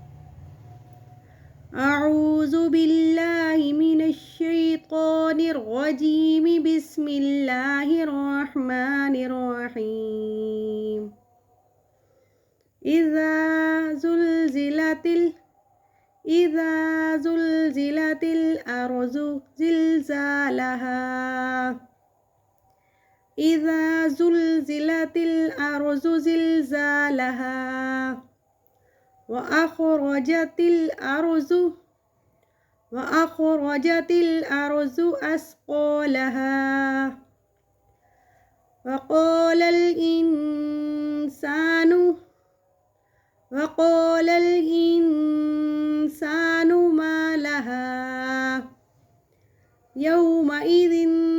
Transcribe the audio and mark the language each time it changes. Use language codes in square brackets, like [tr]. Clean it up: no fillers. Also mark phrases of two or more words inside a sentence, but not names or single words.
[ar] أعوذ بالله من الشيطان الرجيم. بسم الله الرحمن الرحيم. إذا زلزلت الأرض زلزالها. إذا زلزلت الأرض زلزالها و أخرجت الأرض أثقالها وقال الإنسان ما لها يومئذ